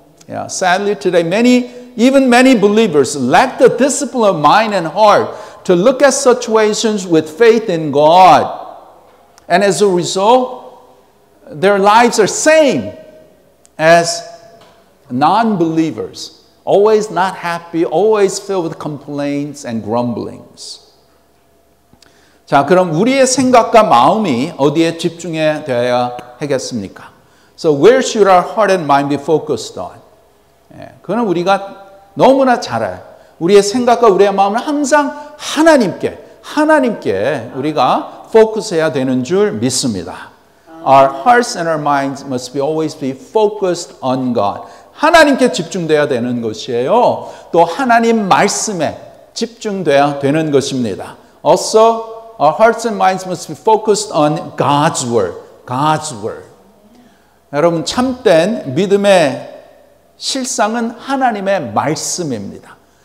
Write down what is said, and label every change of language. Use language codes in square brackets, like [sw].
[en] Yeah, sadly today many believers lack the discipline of mind and heart to look at situations with faith in God. And as a result, their lives are same as non-believers. Always not happy, always filled with complaints and grumblings. [ko] 자, 그럼 우리의 생각과 마음이 어디에 집중해야 되어야 하겠습니까? [en] So where should our heart and mind be focused on? [ko] 그건 우리가 너무나 잘 알아요. 우리의 생각과 우리의 마음은 항상 하나님께 우리가 포커스해야 되는 줄 믿습니다. [en] Our hearts and our minds must always be focused on God. [ko] 하나님께 집중돼야 되는 것이에요. 또 하나님 말씀에 집중돼야 되는 것입니다. [en] Also, our hearts and minds must be focused on God's word. God's word. [ko] 여러분, 참된 믿음의 실상은 하나님의 말씀입니다.